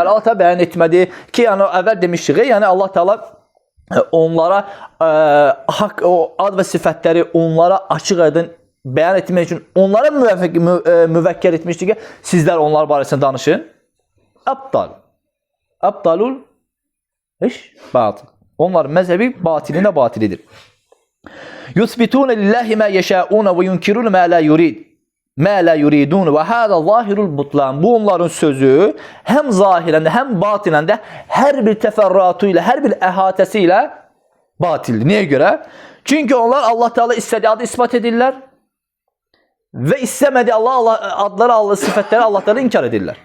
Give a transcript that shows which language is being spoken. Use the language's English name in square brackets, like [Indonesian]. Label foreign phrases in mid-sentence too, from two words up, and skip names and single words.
[Azerbaijani] Allah Teala bəyan etmədi ki, yəni əvvəl demişdik, yəni Allah Teala onlara haqq, o ad və sifətləri onlara açıq-aydın bəyan etmək üçün onlara müvəkkil etmişdir ki, sizlər onlar barəsində danışın. [Arabic] إبطال الباطل. [Azerbaijani] Onların məzhəbi batilinə batilidir. [Arabic] يثبتون لله ما يشاءون وينكرون ما لا يريد. ما لا يريدون وهذا ظاهر البطلان. [Azerbaijani] Bu onların sözü həm zahirən də, həm batinən də hər bir təfərrüatı ilə, hər bir əhatəsi ilə batildir. Niyə görə? Çünki onlar Allah Teala istədiyi adı isbat edirlər və istəmədiyi adları, Allah sifətləri Allahları inkar edirlər.